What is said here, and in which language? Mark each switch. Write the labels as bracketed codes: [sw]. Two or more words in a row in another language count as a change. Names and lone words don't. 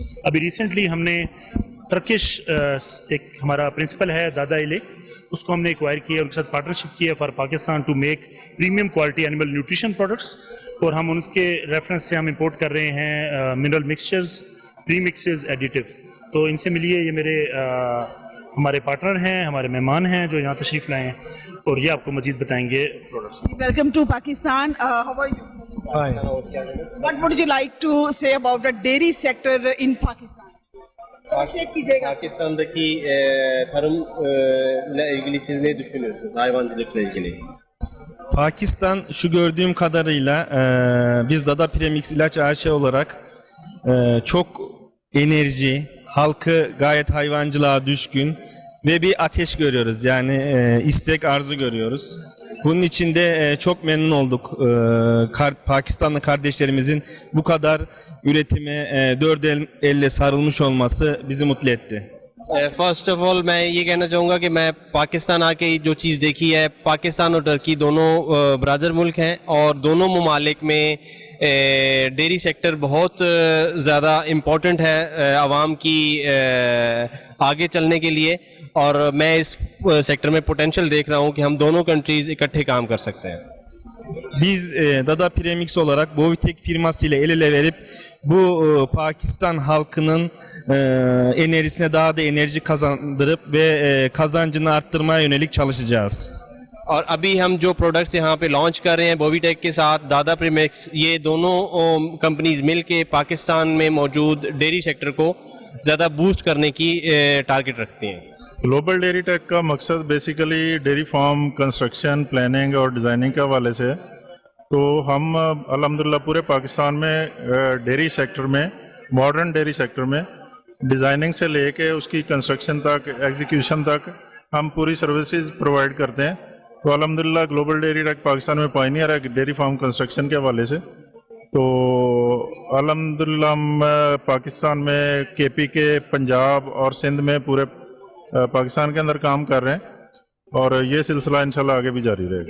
[ur] ابھی ریسنٹلی ہم نے ٹرکش ایک ہمارا پرنسپل ہے دادا ایلیک، اس کو ہم نے ایکوائر کیا، ان کے ساتھ پارٹنرشپ کیا [en] for Pakistan to make premium quality animal nutrition products, [ur] اور ہم ان کے ریفرنس سے ہم امپورٹ کر رہے ہیں [en] mineral mixtures, [ur] پری مکسز، ایڈیٹیوز۔ تو ان سے ملیے، یہ میرے ہمارے پارٹنر ہیں، ہمارے مہمان ہیں جو یہاں تشریف لائے ہیں، اور یہ آپ کو مزید بتائیں گے پروڈکٹس۔ [en] welcome to Pakistan, how are you? Hi. What would you like to say about the dairy sector in Pakistan? [tr] Pakistan'daki tarımla ilgili siz ne düşünüyorsunuz? Hayvancılıkla ilgili. Pakistan şu gördüğüm kadarıyla biz Dada Premix ilaç AŞ olarak çok enerji, halkı gayet hayvancılığa düşkün ve bir ateş görüyoruz. Yani istek, arzu görüyoruz. Bunun için de çok memnun olduk. Pakistanlı kardeşlerimizin bu kadar üretime dört elle sarılmış olması bizi mutlu etti. [en] first of all [ur] میں یہ کہنا چاہوں گا کہ میں پاکستان آ کے جو چیز دیکھی ہے، پاکستان اور ترکی دونوں برادر ملک ہیں، اور دونوں ممالک میں [en] dairy sector [ur] بہت زیادہ امپورٹنٹ ہے عوام کی آگے چلنے کے لیے، اور میں اس سیکٹر میں پوٹینشیل دیکھ رہا ہوں کہ ہم دونوں کنٹریز اکٹھے کام کر سکتے ہیں۔ [tr] Biz Dada Premix olarak Bovitek firmasıyla el ele verip bu Pakistan halkının enerjisine daha da enerji kazandırıp ve kazancını arttırmaya yönelik çalışacağız. [ur] اور ابھی ہم جو پروڈکٹس یہاں پہ لانچ کر رہے ہیں بوبی ٹیک کے ساتھ، دادا پریمیکس، یہ دونوں کمپنیز مل کے پاکستان میں موجود [en] dairy sector [ur] کو زیادہ بوسٹ کرنے کی ٹارگٹ رکھتے ہیں۔ گلوبل ڈیری ٹیک کا مقصد بیسیکلی [en] dairy farm construction, [ur] پلاننگ اور ڈیزائننگ کے حوالے سے ہے۔ تو ہم الحمدللہ پورے پاکستان میں [en] dairy sector [ur] میں [en] modern dairy sector [ur] میں ڈیزائننگ سے لے کے اس کی کنسٹرکشن تک، ایگزیکیوشن تک ہم پوری [en] services provide [ur] کرتے ہیں. تو الحمدللہ گلوبل ڈیری ٹیک پاکستان میں پائنیئر ہے [en] dairy farm construction [ur] کے حوالے سے. تو الحمدللہ ہم پاکستان میں کے پی کے، پنجاب اور سندھ میں پورے پاکستان کے اندر کام کر رہے ہیں اور یہ سلسلہ ان شاء اللہ آگے بھی جاری رہے گا.